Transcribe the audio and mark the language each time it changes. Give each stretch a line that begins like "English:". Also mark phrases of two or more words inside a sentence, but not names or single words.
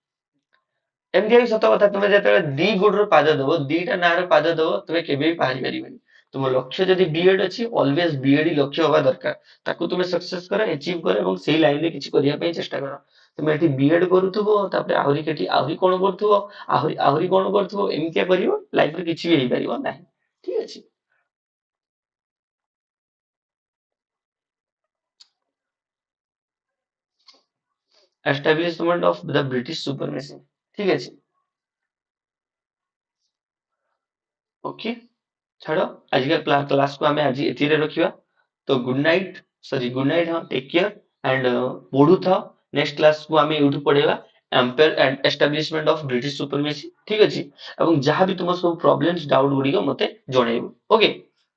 Odia: ଏମିତି ବି ସତ କଥା ତୁମେ ଯେତେବେଳେ ଦି ଗୋଡର ପାଦ ଦବ ଦିଟା ନାଁର ପାଦ ଦବ ତୁମେ କେବେ ବି ପାରି ପାରିବନି ତୁମ ଲକ୍ଷ୍ୟ ଯଦି B.Ed ଅଛି ଅଲୱେଜ B.Ed ଲକ୍ଷ୍ୟ ହବା ଦରକାର ତାକୁ ତୁମେ ସକ୍ସେସ କର ଆଚିଭ କର ଏବଂ ସେଇ ଲାଇନରେ କିଛି କରିବା ପାଇଁ ଚେଷ୍ଟା କର ତୁମେ ଏଠି B.Ed କରୁଥିବ ତାପରେ ଆହୁରି କେଠି ଆହୁରି କଣ କରୁଥିବ ଆହୁରି କଣ କରୁଥିବ ଏମିତିଆ କରିବ ଲାଇଫରେ କିଛି ବି ହେଇପାରିବ ନାହିଁ ଠିକ ଅଛି
English: establishment of the British supremacy
Hindi: ठीक है
English: ओके
Odia: ଛାଡ ଆଜିକା କ୍ଲାସ କୁ ଆମେ ଆଜି ଏଥିରେ ରଖିବା ତ
English: good night good night
Odia: ହଁ
English: take care and
Odia: ପଢୁଥାଅ
English: next class
Odia: କୁ ଆମେ ଏଇଠୁ ପଢେଇବା
English: empire and establishment of British supremacy
Odia: ଠିକ ଅଛି ଏବଂ ଯାହା ବି ତୁମ ସବୁ
English: problems doubt
Odia: ଗୁଡିକ ମତେ ଜଣେଇବ ଓକେ